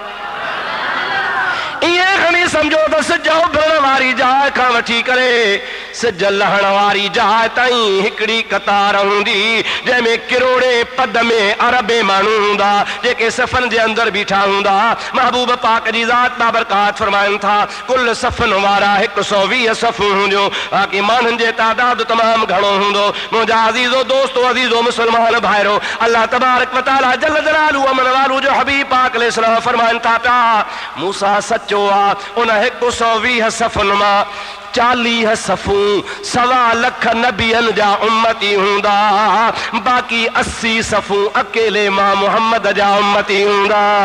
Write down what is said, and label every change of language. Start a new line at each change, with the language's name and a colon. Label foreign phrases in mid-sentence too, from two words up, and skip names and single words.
Sindhi: इएं खणी सम्झो त सिज उभरण वारी जाइ खां वठी करे सिज लहण वारी जाइ ताईं हिकिड़ी कतार हूंदी, जंहिंमें किरोड़े पद में अरबे माण्हू हूंदा जेके सफ़नि जे अंदरि बीठा हूंदा। महबूब पाक जी ज़ात बाबरकात फरमाइनि था कुल सफ़नि वारा 120 सफ़ूं हूंदियूं, बाक़ी माण्हुनि जे तादाद तमामु घणो हूंदो। मुंहिंजा अज़ीज़ो दोस्तो, अज़ीज़ो मुस्लमान भाइरो,
Arabic: الله تبارك وتعالى جل جلاله
Sindhi: अमन वालू जो हबीब पाक अलैहिस्सलाम फरमाइनि था पिया, मूसा सचो आहे, उन 120 सफ़ुनि मां 40 सफ़ूं 1.25 लाख नबियनि जा उम्मती हूंदा, बाक़ी 80 सफ़ूं अकेले मां मुहम्मद जा उम्मती हूंदा।